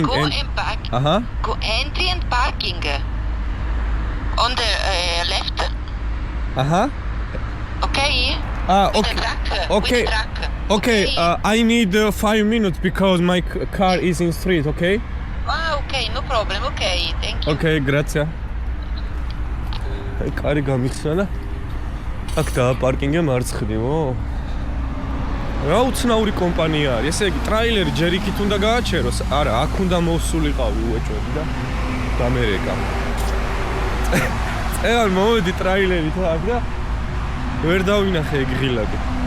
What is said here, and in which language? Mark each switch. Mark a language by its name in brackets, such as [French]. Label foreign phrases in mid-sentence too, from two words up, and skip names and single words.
[English] Go and park. Go entry and parking. On the left. Okay. Okay. Okay. I need 5 minutes because my car is in street. Okay. Okay, no problem. Okay, thank you. Okay, grazie. [Georgian] კარი გამიხსნა. აქ და პარკინგი მარცხნივო. რა უცნაური კომპანია არის. ესე იგი, ტრაილერი ჯერ იქით უნდა გააჩეროს. არა, აქ უნდა მოსულიყავი უეჭვები და გამერეკა. წეან მოვედი ტრაილერით აქ და ვერ დავინახე ეგ ღილაკი.